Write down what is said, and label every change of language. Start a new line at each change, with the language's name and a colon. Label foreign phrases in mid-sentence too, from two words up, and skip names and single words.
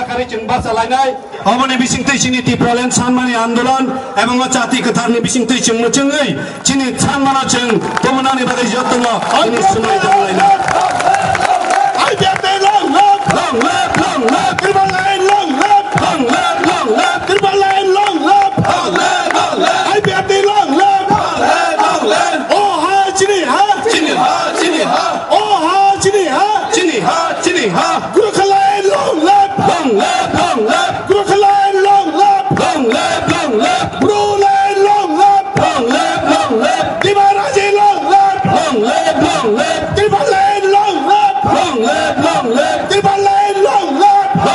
Kok Borok: kari chung basa lainai obone bising tei chini Tipraland sanmani andolan ebong jati ketar ni bising tei chung muchengai chini sanmana chung tomonani bagai jottong chini sunai tong lainai ai biate long lep Tipraland long lep Tipraland long lep ai biate long lep oh ha chini ha Chini ha Gurkhaland long lap Gurkhaland long lap Bruland long lap Dimaraji long lap Tipraland long lap Tipraland long lap